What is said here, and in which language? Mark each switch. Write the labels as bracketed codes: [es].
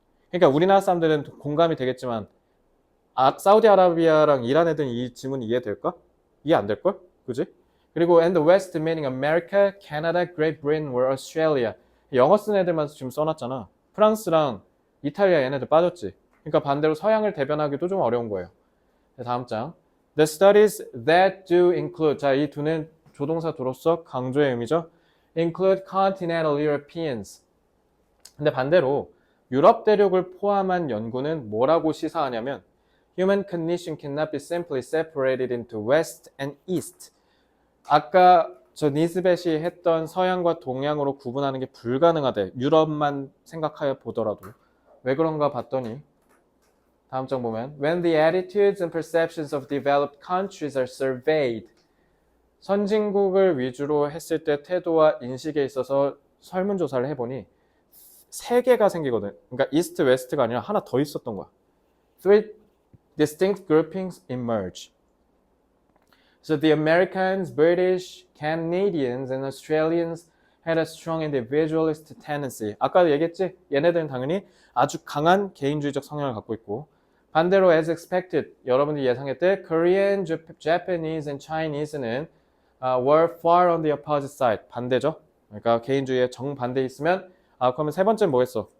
[ko] 그러니까 우리나라 사람들은 공감이 되겠지만 사우디아라비아랑 이란 애들은 이 지문 이해될까? 이해 안 될걸? 그지? 그리고 [en] and the West meaning America, Canada, Great Britain or Australia. [ko] 영어 쓴 애들만 지금 써놨잖아. 프랑스랑 이탈리아 얘네들 빠졌지. 그러니까 반대로 서양을 대변하기도 좀 어려운 거예요. 다음 장. [en] The studies that do include. [ko] 자, 이 두는 조동사 도로서 강조의 의미죠. [en] Include continental Europeans. [ko] 근데 반대로 유럽 대륙을 포함한 연구는 뭐라고 시사하냐면 [en] Human condition cannot be simply separated into West and East. [ko] 아까 저 니스벳이 했던 서양과 동양으로 구분하는 게 불가능하대. 유럽만 생각하여 보더라도. 왜 그런가 봤더니 다음 장 보면 [en] When the attitudes and perceptions of developed countries are surveyed. [ko] 선진국을 위주로 했을 때 태도와 인식에 있어서 설문조사를 해보니 3개가 생기거든. 그러니까 이스트, 웨스트가 아니라 하나 더 있었던 거야. [en] Three distinct groupings emerge. So the Americans, British, Canadians, and Australians had a strong individualist tendency. [ko] 아까도 얘기했지? 얘네들은 당연히 아주 강한 개인주의적 성향을 갖고 있고 반대로 [en] as expected, [ko] 여러분들이 예상했대 Korean, Japanese, and Chinese는 [en] were far on the opposite side. [ko] 반대죠? 그러니까 개인주의에 정반대에 있으면 그러면 세 번째는 뭐겠어?